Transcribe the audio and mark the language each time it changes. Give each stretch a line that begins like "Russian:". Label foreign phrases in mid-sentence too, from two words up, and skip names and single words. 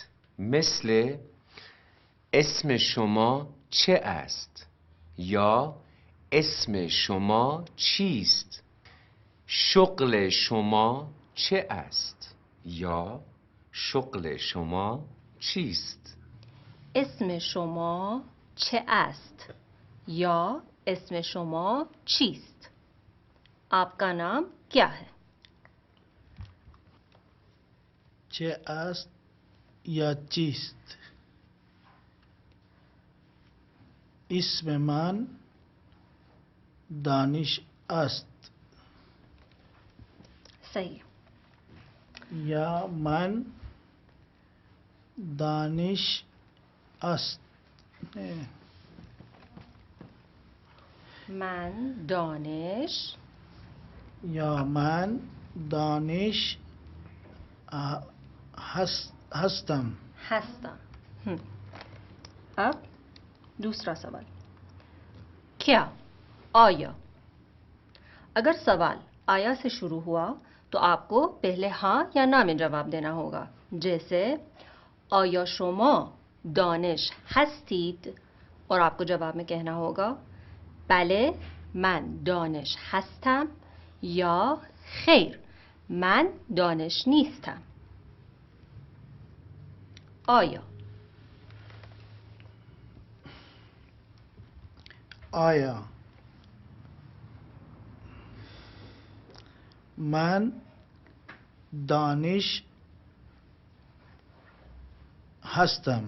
Persian: مثل اسم شما چه است یا اسم شما چیست؟ شغل شما چه است یا شغل شما چیست؟ اسم شما چه است یا اسم شما چیست؟
Hindi: आपका नाम क्या है?
Persian: چه است یا چیست؟ اسم من دانش است.
Hindi: सही।
Persian: یا من دانش است. من دانش یا من دانش هستم.
Hindi: अब दूसरा सवाल, क्या आया? अगर सवाल आया से शुरू हुआ तो आपको पहले हाँ या ना में जवाब देना होगा।
Persian: जैसे آیا شما دانش هستید,
Hindi: और आपको जवाब में कहना होगा
Persian: बले من دانش هستم یا خیر من دانش نیستم. آیا آیا من دانش هستم.